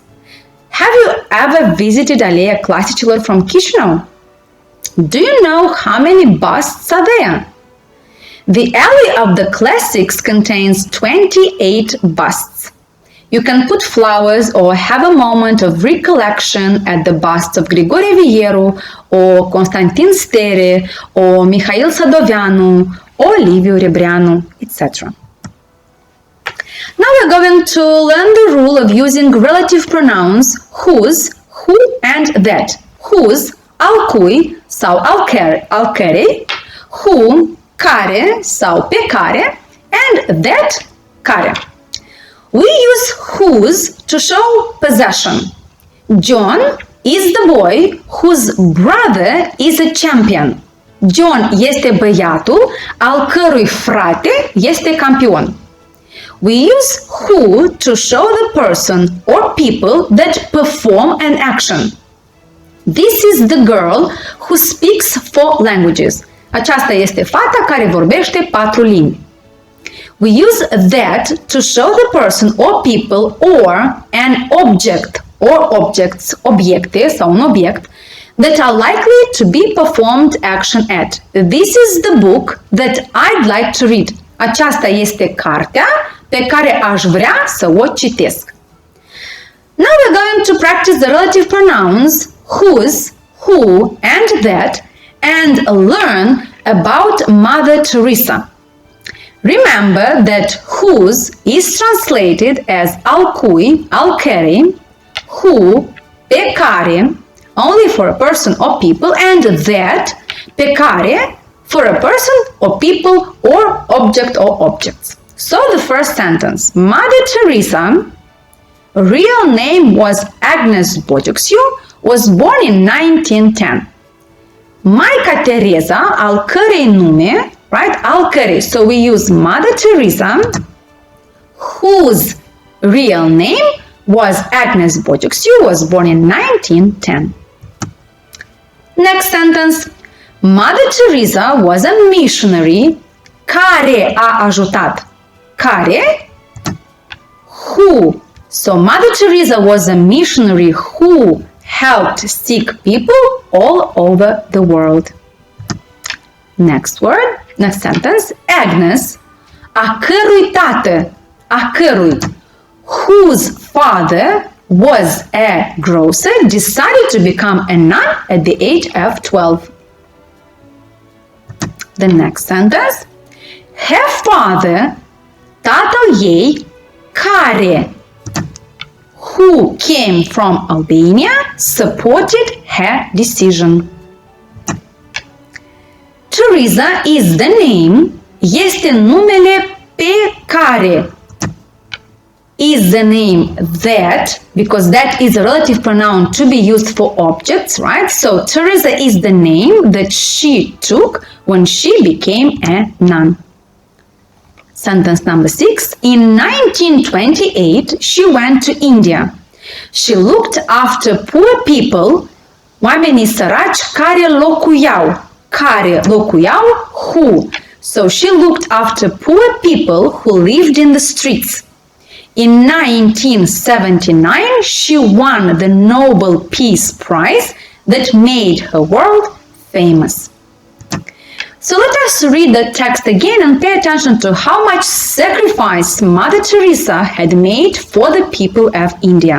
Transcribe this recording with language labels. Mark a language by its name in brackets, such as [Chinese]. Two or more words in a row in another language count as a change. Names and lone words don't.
[English] Have you ever visited Aleea Claselor from Chișinău? Do you know how many busts are there? The Alley of the Classics contains 28 busts. You can put flowers or have a moment of recollection at the busts of Grigore Vieru, or Constantin Stere, or Mihail Sadoveanu, or Liviu Rebreanu, etc. Now we're going to learn the rule of using relative pronouns whose, who, and that. Whose, [Romanian] al cui sau al cărei, whom, care sau pe care, [English] and that, care. We use whose to show possession. John is the boy whose brother is a champion. [Romanian] John este băiatul al cărui frate este campion. [English] We use who to show the person or people that perform an action. This is the girl who speaks 4 languages. [Romanian] Aceasta este fata care vorbește 4 limbi. [English] We use that to show the person or people or an object or objects, [Romanian] obiecte sau un obiect, [English] that are likely to be performed action at. This is the book that I'd like to read. [Romanian] Aceasta este cartea pe care aș vrea să o citesc. [English] Now we're going to practice the relative pronouns whose, who, and that, and learn about Mother Teresa. Remember that whose is translated as [Romanian] al cui, al cărei, [English] who, [Romanian] pe care, [English] only for a person or people, and that, [Romanian] pe care, [English] for a person or people or object or objects. So the first sentence, Mother Teresa, real name was Agnes Bociuxiu, was born in 1910. [Romanian] Maica Teresa, al cărei nume, right, al cărei, [English] so we use Mother Teresa, whose real name was Agnes Bociuxiu, was born in 1910. Next sentence, Mother Teresa was a missionary [Romanian] care a ajutat. Care, [English] who. So Mother Teresa was a missionary who helped sick people all over the world. Next word, next sentence, Agnes, [Romanian] a cărui tată, a cărui, [English] whose father was a grocer, decided to become a nun at the age of 12. The next sentence, her father, [Romanian] tatăl ei, care, [English] who came from Albania, supported her decision. Teresa is the name, [Romanian] este numele pe care. [English] Is the name that, because that is a relative pronoun to be used for objects, right? So Teresa is the name that she took when she became a nun. Sentence number 6. In 1928, she went to India. She looked after poor people, [Romanian] oamenii săraci care locuiau. Care locuiau, [English] who. So she looked after poor people who lived in the streets. In 1979, she won the Nobel Peace Prize that made her world famous. So let us read the text again and pay attention to how much sacrifice Mother Teresa had made for the people of India.